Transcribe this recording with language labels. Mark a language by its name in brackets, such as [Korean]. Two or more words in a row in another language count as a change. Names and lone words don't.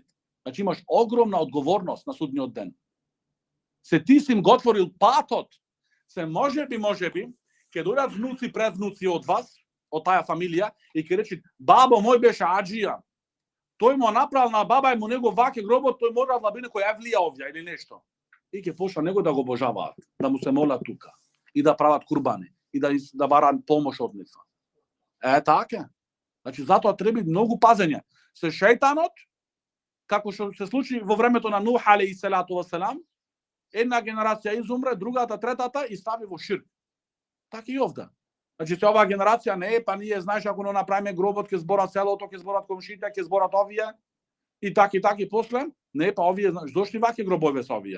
[Macedonian] Значи имаш огромна одговорност на судњи ден. Се ти си им готворил патот, се може би, кад дојдат внуци, предвнуци од вас, од таја фамилија, и кад реќи, бабо мој беше аџија, то му направил на баба му него ваке гробо, то је морал да би неко евлија овдје или нешто. И кад пошла него да го обожава, да му се мола тука, и да прават курбане, и да вара помош од њега. Тако. Значи, зато треба многу пазења. Се шеитанот, како што се случи во vremето на Нух [Arabic] عليه الصلاة والسلام, [Macedonian] една генерација изумре, другата, третата и стави во ширк. Така и овде. Значи, се оваа генерација не е, па ние, знаеш, ако не направиме гробот, ќе зборат селото, ќе зборат комшите, ќе зборат овие, и така и после, не, па овие, знаеш, зошто ваке гробове се овие?